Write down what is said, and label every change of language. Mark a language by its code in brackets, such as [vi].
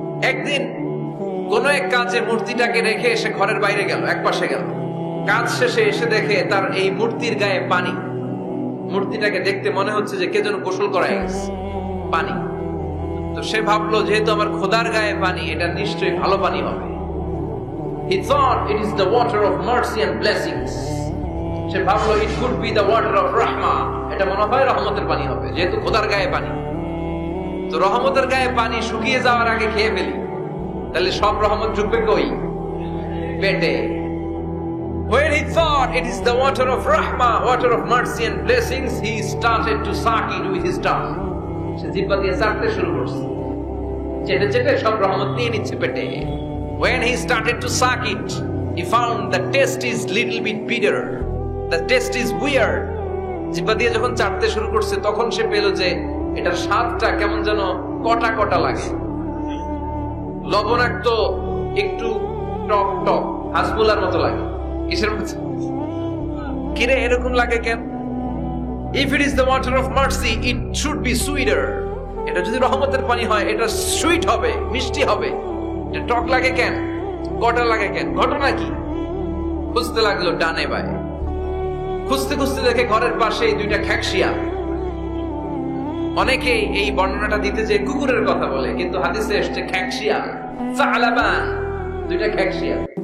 [bn] একদিন কোন এক কাজে মূর্তিটাকে রেখে সে ঘরের বাইরে গেল, এক পাশে গেল। কাজ শেষে এসে দেখে তার এই মূর্তির গায়ে পানি। মূর্তিটাকে দেখতে মনে হচ্ছে যে কে যেন গোসল করায় গেছে, পানি। তো সে ভাবলো যেহেতু আমার খোদার গায়ে পানি, এটা নিশ্চয়ই ভালো পানি হবে। [en] He thought it is the water of mercy and blessings. [bn] সে ভাবলো [en] it could be the water of rahma. [bn] এটা মনে হয় রহমতের পানি হবে, যেহেতু খোদার গায়ে পানি। তো রহমতের গায়ে পানি শুকিয়ে যাওয়ার আগে খেয়ে ফেলি, তাহলে সব রহমত ঢুকবে কই? পেটে। [en] When he thought it is the water of rahma, water of mercy and blessings, he started to suck it with his tongue. [bn] সে জিহ্বা দিয়ে চাটতে শুরু করছে, চেটে চেটে সব রহমত নিয়ে নিচ্ছে পেটে। [en] When he started to suck it, he found the taste is little bit bitter. The taste is weird. [bn] জিহ্বা দিয়ে যখন চাটতে শুরু করছে, তখন সে পেল যে এটার স্বাদটা কেমন যেন কটা কটা লাগে, লবণাক্ত, একটু টক টক, হাসবুলার মতো লাগে। কিসের মতো? কিরে এরকম লাগে কেন? [en] If it is the water of mercy, it should be sweeter. [bn] এটা যদি রহমতের পানি হয়, এটা সুইট হবে, মিষ্টি হবে। এটা টক লাগে কেন? কটা লাগে কেন? ঘটনা কি? খুঁজতে লাগলো ডানে বায়ে। খুঁজতে খুঁজতে দেখে ঘরের পাশে দুইটা খ্যাকশিয়াল। অনেকেই এই বর্ণনাটা দিতে যে কুকুরের কথা বলে, কিন্তু হাদিসে এসেছে খ্যাকশিয়াল, সালাবান, দুইটা খ্যাকশিয়াল।